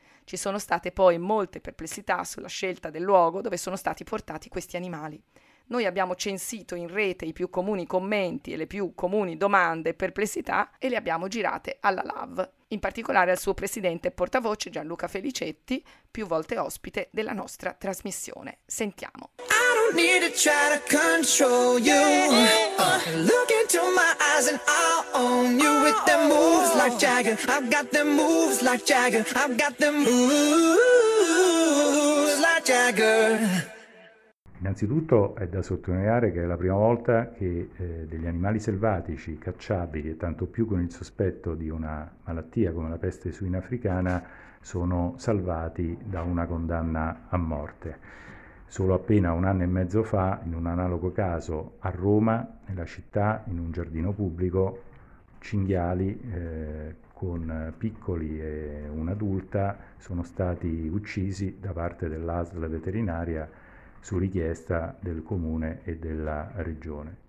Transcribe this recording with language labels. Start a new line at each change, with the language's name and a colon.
Italian: Ci sono state poi molte perplessità sulla scelta del luogo dove sono stati portati questi animali. Noi abbiamo censito in rete i più comuni commenti e le più comuni domande e perplessità e le abbiamo girate alla LAV, in particolare al suo presidente e portavoce Gianluca Felicetti, più volte ospite della nostra trasmissione. Sentiamo.
English: I don't need to try to control you. Look into my eyes and I'll own you with them moves like Jagger. I've got them moves like Jagger. I've got them moves like Jagger.
Italian: Innanzitutto è da sottolineare che è la prima volta che degli animali selvatici cacciabili, e tanto più con il sospetto di una malattia come la peste suina africana, sono salvati da una condanna a morte. Solo appena un anno e mezzo fa, in un analogo caso a Roma, nella città, in un giardino pubblico, cinghiali con piccoli e un'adulta sono stati uccisi da parte dell'ASL veterinaria su richiesta del comune e della regione.